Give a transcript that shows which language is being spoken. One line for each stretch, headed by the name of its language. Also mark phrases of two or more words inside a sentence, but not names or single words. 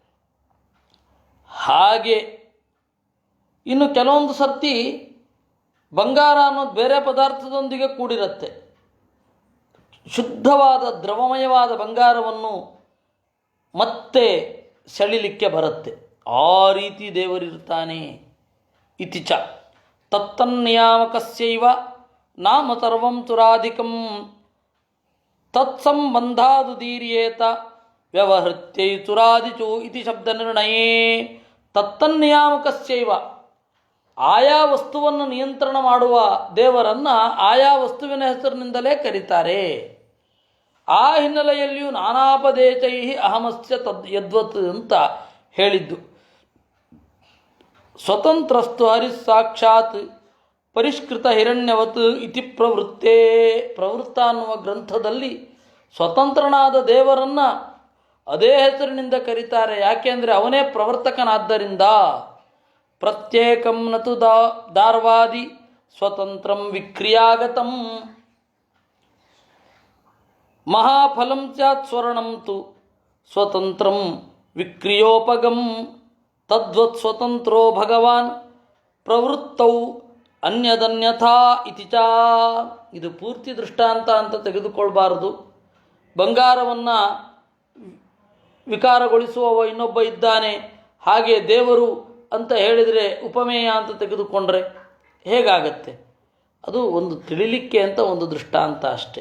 Kannada: ಹಾಗೆ ಇನ್ನು ಕೆಲವೊಂದು ಸರ್ತಿ ಬಂಗಾರ ಅನ್ನೋದು ಬೇರೆ ಪದಾರ್ಥದೊಂದಿಗೆ ಕೂಡಿರುತ್ತೆ. ಶುದ್ಧವಾದ ದ್ರವಮಯವಾದ ಬಂಗಾರವನ್ನು ಮತ್ತೆ ಸೆಳಿಲಿಕ್ಕೆ ಬರುತ್ತೆ. ಆ ರೀತಿ ದೇವರಿರ್ತಾನೆ.
Sanskrit: ಇತಿ ಚ ತತ್ತನ್ನಿಯಾಮಕಸ್ಯೈವ ನಾಮ ಸರ್ವಂ ತುರಾಧಿಕಂ ತತ್ಸಂಬಂಧಾದುದೀರ್ಯೇತ ವ್ಯವಹೃತ್ಯೈ ತುರಾದಿಚು ಇತಿ ಶಬ್ದ ನಿರ್ಣಯೇ.
Kannada: ತತ್ತನ್ನಿಯಾಮಕಸ್ಯೈವ, ಆಯಾ ವಸ್ತುವನ್ನು ನಿಯಂತ್ರಣ ಮಾಡುವ ದೇವರನ್ನು ಆಯಾ ವಸ್ತುವಿನ ಹೆಸರಿನಿಂದಲೇ ಕರೀತಾರೆ. ಆ ಹಿನ್ನೆಲೆಯಲ್ಲಿಯೂ
Sanskrit: ನಾನಾಪದೇಶೈ ಅಹಮಸ್ಯ ಯದ್ವತ್
Kannada: ಅಂತ ಹೇಳಿದ್ದು.
Sanskrit: ಸ್ವತಂತ್ರಸ್ತು ಹರಿಸ್ಸಾಕ್ಷಾತ್ ಪರಿಷ್ಕೃತ ಹಿರಣ್ಯವತ್ ಇತಿ ಪ್ರವೃತ್ತೇ.
Kannada: ಪ್ರವೃತ್ತ ಅನ್ನುವ ಗ್ರಂಥದಲ್ಲಿ ಸ್ವತಂತ್ರನಾದ ದೇವರನ್ನು ಅದೇ ಹೆಸರಿನಿಂದ ಕರೀತಾರೆ. ಯಾಕೆಂದರೆ ಅವನೇ ಪ್ರವರ್ತಕನಾದ್ದರಿಂದ.
Sanskrit: ಪ್ರತ್ಯೇಕಂ ನತು ದಾರ್ವಾದಿ ಸ್ವತಂತ್ರಂ ವಿಕ್ರಿಯಾಗತಂ ಮಹಾಫಲಂ ಸ್ಯಾತ್ ಸ್ವರ್ಣಂ ತು ಸ್ವತಂತ್ರಂ ವಿಕ್ರಿಯೋಪಗಂ ತದ್ವತ್ ಸ್ವತಂತ್ರೋ ಭಗವಾನ್ ಪ್ರವೃತ್ತೌ ಅನ್ಯದನ್ಯಥಾ ಇತಿ ಚ.
Kannada: ಇದು ಪೂರ್ತಿ ದೃಷ್ಟಾಂತ ಅಂತ ತೆಗೆದುಕೊಳ್ಬಾರದು. ಬಂಗಾರವನ್ನು ವಿಕಾರಗೊಳಿಸುವವ ಇನ್ನೊಬ್ಬ ಇದ್ದಾನೆ, ಹಾಗೆ ದೇವರು ಅಂತ ಹೇಳಿದರೆ ಉಪಮೇಯ ಅಂತ ತೆಗೆದುಕೊಂಡ್ರೆ ಹೇಗಾಗತ್ತೆ? ಅದು ಒಂದು ತಿಳಿಲಿಕ್ಕೆ ಅಂತ ಒಂದು ದೃಷ್ಟಾಂತ ಅಷ್ಟೆ.